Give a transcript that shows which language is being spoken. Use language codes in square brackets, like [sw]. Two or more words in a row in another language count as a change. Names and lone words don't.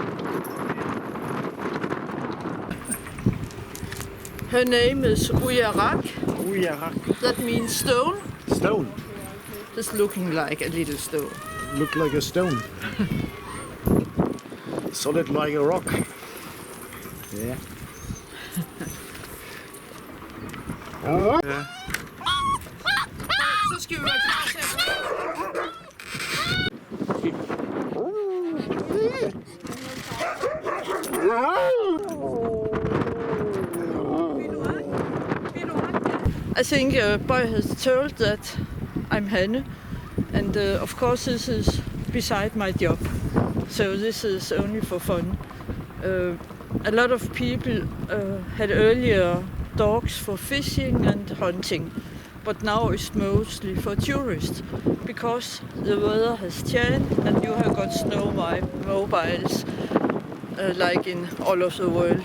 [en] Her name is Uyarak. Uyarak. That means stone. Stone. Just looking like a little stone. Look like a stone. Solid like a rock. Yeah. [da] Så skal vi være klar til [en] I think Boy has told that I'm Hanne, and of course this is beside my job, so this is only for fun. A lot of people had earlier dogs for fishing and hunting, but now it's mostly for tourists because the weather has changed and you have got snow mobiles like in all of the world.